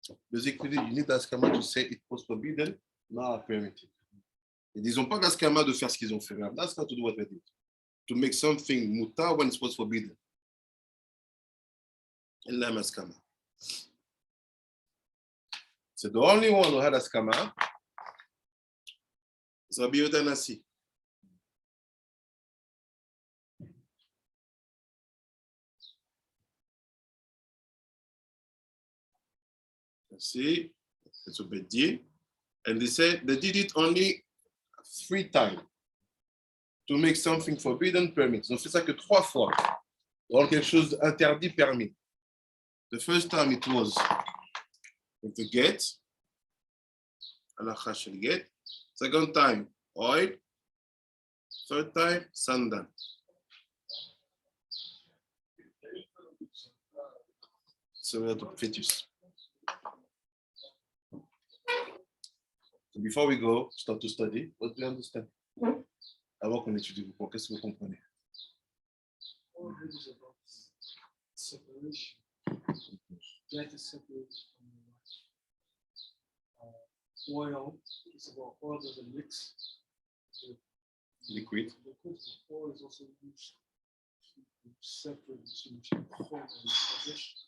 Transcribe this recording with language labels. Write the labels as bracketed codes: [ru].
[en] Basically, you need askama to say it was forbidden, not permitted. [fr] Ils n'ont pas d'askama de faire ce qu'ils ont fait. [en] That's not to do what they did. To make something mutar when it was forbidden. And la askama. So the only one who had askama is Rabbi Yehuda Nasi. See, it's a big deal. And they said they did it only 3 times to make something forbidden permit. [fr] Ils ont fait ça que 3 fois. Rendre quelque chose interdit permis. [en] The first time it was with the get, Halakha shel get. Second time, oil. Third time, sandal. So we have the fetus. So before we go, start to study, what do you understand? [fr] Avant qu'on étudie, qu'est-ce que vous comprenez? [en] All this is about separation. That is separated from the oil is about oil as a mix. Liquid. Liquid oil is also used to separate between home and possession.